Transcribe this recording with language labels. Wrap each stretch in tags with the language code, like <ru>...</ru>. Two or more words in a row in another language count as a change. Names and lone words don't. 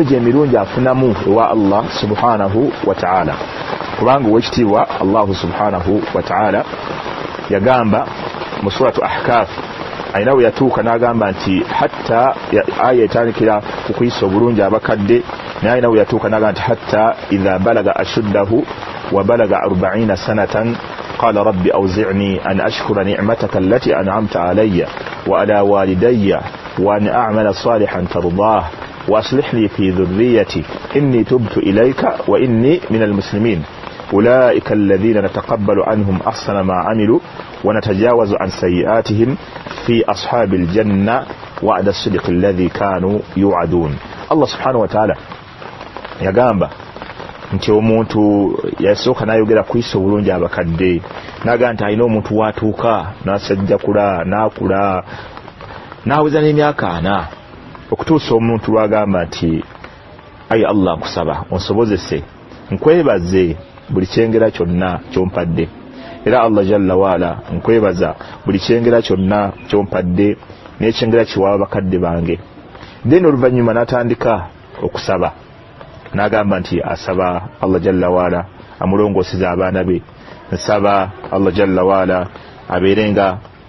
<lg>gye emirungi afunamu ewa Allah</lg> <ar>سبحانه وتعالى</ar> <lg>kubanga ow'ekitiibwa Allah</lg> <ar>سبحانه وتعالى</ar> <lg>yagamba mu suratu Ahkaf ayina we yatuuka n'agamba nti hatta aya etandikira ku kuyisa obulungi abakadde naye ayina we yatuuka n'agamba nti</lg> <ar>حتى إذا بلغ أشده وبلغ 40 سنة قال رب أوزعني أن أشكر نعمتك التي أنعمت علي وعلى والدي وأن أعمل صالحا ترضاه وأصلح لي في ذريتي إني تبت إليك وإني من المسلمين أولئك الذين نتقبل عنهم أحسن ما عملوا ونتجاوز عن سيئاتهم في أصحاب الجنة وعد الصدق الذي كانوا يوعدون الله سبحانه وتعالى</ar> <lg>يقام nti omuntu yasooka n'ayogera kuyisa obulungi abakadde naga nti alina omuntu watuuka n'asajjakula n'akula n'aweza n'emyaka 4 okutuusa omuntu lwagamba nti ayi Allah nkusaba onsobozese nkwebaze buli kyengera kyonna kyompadde era Allah</lg> <ar>جل وعلا</ar> <lg>nkwebaza buli kyengera kyonna kyompadde n'ekyengera kiwaba bakadde bange then oluvannyuma n'atandika okusaba n'agamba nti asaba Allah</lg> <ar>جل وعلا</ar> <lg>amulongooseza abaana be nsaba Allah</lg> <ar>جل وعلا</ar> <lg>abeerenga</lg>